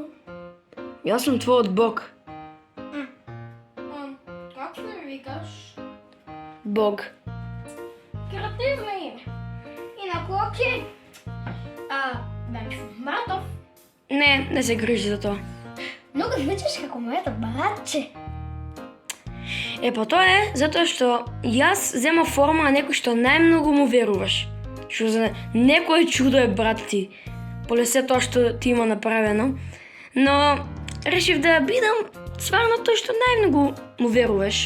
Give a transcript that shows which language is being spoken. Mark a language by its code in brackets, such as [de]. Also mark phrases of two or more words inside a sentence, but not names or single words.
[bg] Аз съм твоят бог. Как се викаш? Бог. Креативно име. И на Коки? Братов. Не се грижи за това. [mk] Много звучиш како моето братче. Па то е, затоа што јас зема форма на некој што најмногу му веруваш. Што за некој чудо е брат ти, поле се тоа што ти има направено. Но решив да бидам стварно тој што најмногу му веруваш.